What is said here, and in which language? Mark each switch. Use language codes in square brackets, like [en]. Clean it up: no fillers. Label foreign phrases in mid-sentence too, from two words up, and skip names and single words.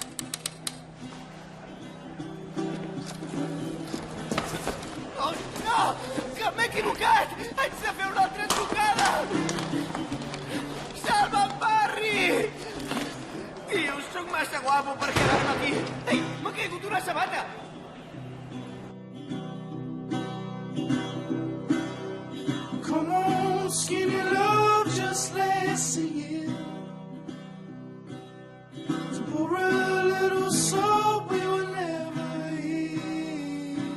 [ca] Oh, no! Que m'he equivocat! Haig de fer una altra trucada! Salva'm, Barry! Tio, sóc massa guapo per quedar-me aquí. Ei, m'ha caigut una sabata! [en] Come on, skinny love, just let's see it. To pour a little soul we will never eat.